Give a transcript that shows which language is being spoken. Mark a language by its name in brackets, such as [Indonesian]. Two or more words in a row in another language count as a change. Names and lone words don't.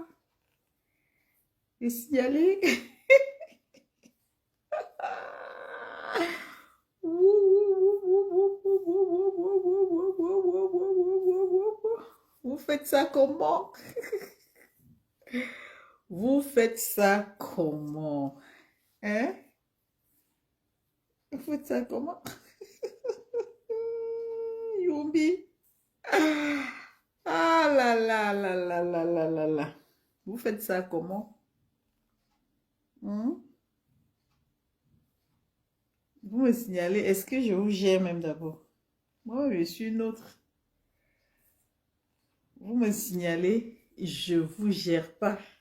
[French] Et signaler. Vous faites ça comment? Vous faites ça comment? Hein? Vous faites ça comment? Yumbi. Ah là là là là là là là là. Vous faites ça comment? Hmm? Vous me signalez, est-ce que je vous gère même d'abord? Moi, je suis une autre. Vous me signalez, je vous gère pas.